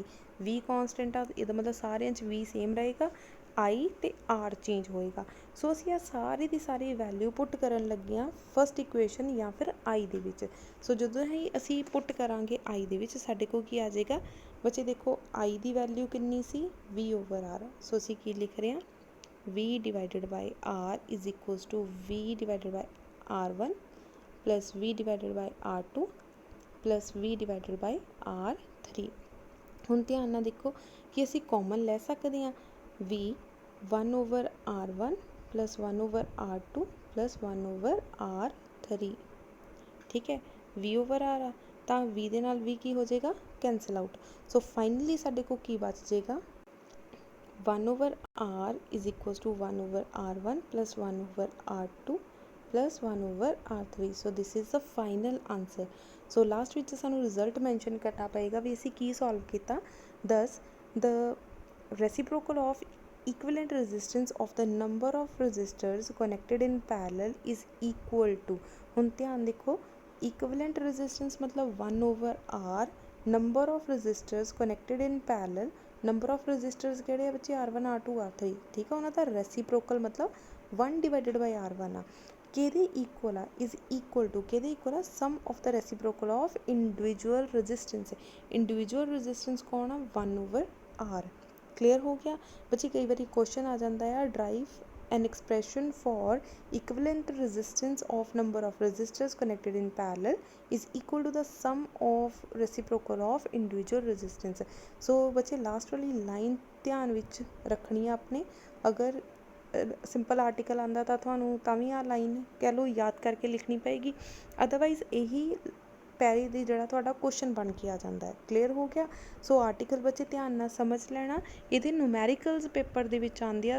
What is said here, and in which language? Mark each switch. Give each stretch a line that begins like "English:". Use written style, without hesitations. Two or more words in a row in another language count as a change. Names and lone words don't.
Punjabi: V ਕੌਨਸਟੈਂਟ ਆ, ਇਹਦਾ ਮਤਲਬ ਸਾਰਿਆਂ 'ਚ V ਸੇਮ ਰਹੇਗਾ, I ਤੇ R ਚੇਂਜ ਹੋਏਗਾ। ਸੋ ਅਸੀਂ ਇਹ ਸਾਰੀ ਦੀ ਸਾਰੀ
English: value put
Punjabi: ਕਰਨ ਲੱਗੇ ਹਾਂ
English: first equation
Punjabi: ਜਾਂ ਫਿਰ I ਦੇ ਵਿੱਚ। ਸੋ ਜਦੋਂ ਹੀ ਅਸੀਂ ਪੁੱਟ ਕਰਾਂਗੇ I ਦੇ ਵਿੱਚ ਸਾਡੇ ਕੋਲ ਕੀ ਆ ਜਾਏਗਾ ਬੱਚੇ, ਦੇਖੋ I ਦੀ ਵੈਲਿਊ ਕਿੰਨੀ ਸੀ V ਓਵਰ R। ਸੋ ਅਸੀਂ ਕੀ ਲਿਖ ਰਹੇ ਹਾਂ
English: V divided by R is equals to V divided by R1 plus V divided by R2 plus V divided by R3।
Punjabi: ਹੁਣ ਧਿਆਨ ਨਾਲ ਦੇਖੋ ਕਿ ਅਸੀਂ ਕਾਮਨ ਲੈ ਸਕਦੇ ਹਾਂ
English: V 1 over R1 plus 1 over R2 plus 1 over R3,
Punjabi: ਠੀਕ ਹੈ।
English: V over R
Punjabi: ਆ ਤਾਂ V ਦੇ ਨਾਲ V ਕੀ ਹੋ ਜਾਏਗਾ
English: cancel out.
Punjabi: ਸੋ ਫਾਈਨਲੀ ਸਾਡੇ ਕੋਲ ਕੀ ਬਚ ਜਾਏਗਾ
English: 1 over R is equals to 1 over R1 plus 1 over R2 plus 1 over R3। So this is the final answer। So last
Punjabi: ਵਿੱਚ ਸਾਨੂੰ
English: result mention
Punjabi: ਕਰਨਾ ਪਏਗਾ ਵੀ ਅਸੀਂ ਕੀ ਸੋਲਵ ਕੀਤਾ।
English: Thus the reciprocal of equivalent resistance of the number of resistors connected in parallel is equal to।
Punjabi: ਹੁਣ ਧਿਆਨ ਦੇਖੋ
English: equivalent resistance ਮਤਲਬ 1 over R, number of resistors connected in parallel, number of resistors
Punjabi: ਕਿਹੜੇ ਆ ਬੱਚੇ R1 R2 R3, ਠੀਕ ਆ। ਉਹਨਾਂ ਦਾ ਰੈਸੀਪ੍ਰੋਕਲ ਮਤਲਬ 1
English: divided by
Punjabi: R1 ਆ। ਕਿਹਦੇ ਇਕੁਅਲ ਆ
English: is equal to,
Punjabi: ਕਿਹਦੇ ਇਕੁਅਲ ਆ
English: sum of the reciprocal of individual resistance. individual resistance
Punjabi: ਕੌਣ ਆ
English: 1 over R.
Punjabi: ਕਲੀਅਰ ਹੋ ਗਿਆ ਬੱਚੇ। ਕਈ ਵਾਰੀ ਕੁਐਸਚਨ ਆ ਜਾਂਦਾ ਆ
English: ਡਰਾਈਵ an expression for equivalent resistance of number of resistors connected in parallel is equal to the sum of reciprocal of individual resistance।
Punjabi: ਸੋ ਬੱਚੇ ਲਾਸਟ ਵਾਲੀ ਲਾਈਨ ਧਿਆਨ ਵਿੱਚ ਰੱਖਣੀ ਆ ਆਪਣੇ। ਅਗਰ
English: simple article
Punjabi: ਆਉਂਦਾ ਤਾਂ ਤੁਹਾਨੂੰ ਤਾਂ ਵੀ ਆਹ ਲਾਈਨ ਕਹਿ ਲਓ ਯਾਦ ਕਰਕੇ ਲਿਖਣੀ ਪਏਗੀ, ਅਦਰਵਾਈਜ਼ ਇਹੀ ਪੈਰੇ ਦੀ ਜਿਹੜਾ ਤੁਹਾਡਾ ਕੁਐਸਚਨ ਬਣ ਕੇ ਆ ਜਾਂਦਾ ਹੈ। ਕਲੀਅਰ ਹੋ ਗਿਆ। ਸੋ ਆਰਟੀਕਲ ਬੱਚੇ ਧਿਆਨ ਨਾਲ ਸਮਝ ਲੈਣਾ, ਇਹਦੇ
English: numericals paper
Punjabi: ਦੇ ਵਿੱਚ ਆਉਂਦੇ ਆ।